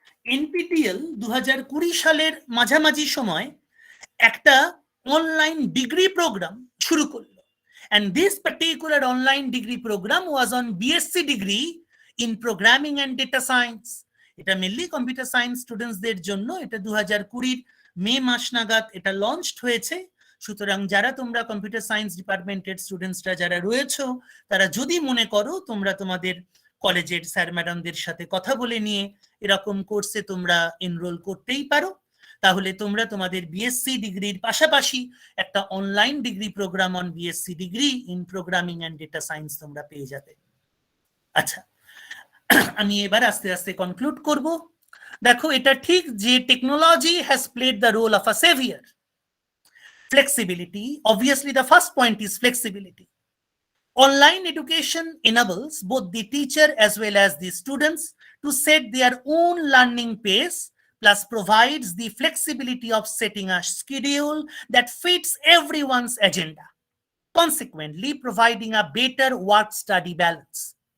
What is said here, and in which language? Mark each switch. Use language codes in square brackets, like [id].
[bn] NPTEL 2020 সালের মাঝামাঝি সময় একটা অনলাইন ডিগ্রি প্রোগ্রাম শুরু করলো, [en] and this particular online degree program was on BSc degree in programming and data science. [bn] এটা মেনলি কম্পিউটার সায়েন্স স্টুডেন্টসদের জন্য। এটা 2020 মে মাস নাগাদ এটা লঞ্চড হয়েছে। সুতরাং যারা তোমরা কম্পিউটার সায়েন্স ডিপার্টমেন্টের স্টুডেন্টসরা যারা রয়েছো, তারা যদি মনে করো তোমরা তোমাদের কলেজের স্যার ম্যাডামদের সাথে কথা বলে নিয়ে এরকম কোর্সে তোমরা এনরোল করতেই পারো, তাহলে তোমরা তোমাদের বিএসসি ডিগ্রির পাশাপাশি একটা online degree programme on BSc degree in programming and data science তোমরা পেয়ে যাবে। আচ্ছা, আমি এবার আস্তে আস্তে কনক্লুড করব। দেখো এটা ঠিক যে [en] Technology has played the role of a saviour. Flexibility, obviously the first point is flexibility. Online education enables both the teacher as well as the students to set their own learning pace, plus provides the flexibility of setting a schedule that fits everyone's agenda, consequently providing a better work-study balance.